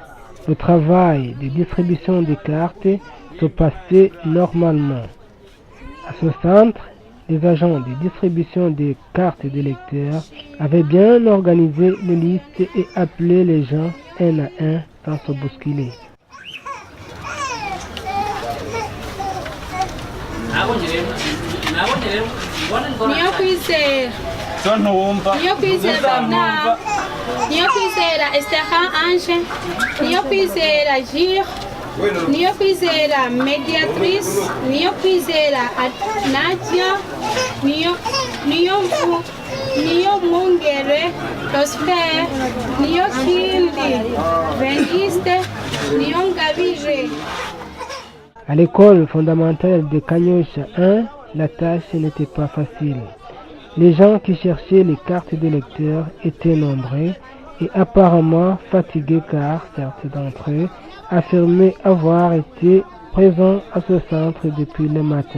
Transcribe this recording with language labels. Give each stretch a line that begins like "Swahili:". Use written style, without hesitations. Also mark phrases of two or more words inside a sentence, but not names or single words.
French: Le travail de distribution des cartes se passait normalement. À ce centre, les agents de distribution des cartes d'électeurs avaient bien organisé les listes et appelé les gens un à un sans se bousculer. Niyo kwizera Esther Ange, niyo kwizera Gir, niyo kwizera Mediatrice, niyo kwizera Nadia, niyo Mungere, Prosper, niyo Kindi, Bengiste, niyo Ngabire. À l'école fondamentale de Kanyosha 1, la tâche n'était pas facile. Les gens qui cherchaient les cartes d'électeurs étaient nombreux et apparemment fatigués car certains d'entre eux affirmaient avoir été présents à ce centre depuis le matin.